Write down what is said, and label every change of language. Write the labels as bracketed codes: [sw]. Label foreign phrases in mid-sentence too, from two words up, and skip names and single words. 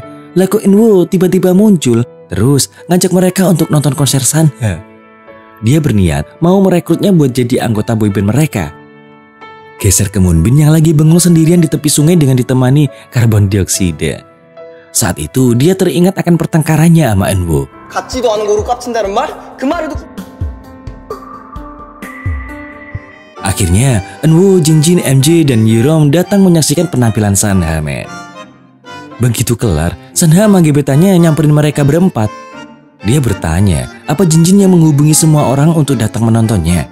[id] Lah kok Inwo tiba-tiba muncul, terus ngajak mereka untuk nonton konser Sanha. Dia berniat mau merekrutnya buat jadi anggota boyband mereka. Geser ke Moonbin yang lagi bengong sendirian di tepi sungai dengan ditemani karbon dioksida. Saat itu dia teringat akan pertengkarannya sama Inwo. [ko] 같지도 않은 거로 깝친다는 말? 그 말에도 [id] Akhirnya, Eunwoo, Jinjin, MJ, dan Yerom datang menyaksikan penampilan Sanha, men. Begitu kelar, Sanha sama gebetannya nyamperin mereka berempat. Dia bertanya, apa Jinjin yang menghubungi semua orang untuk datang menontonnya.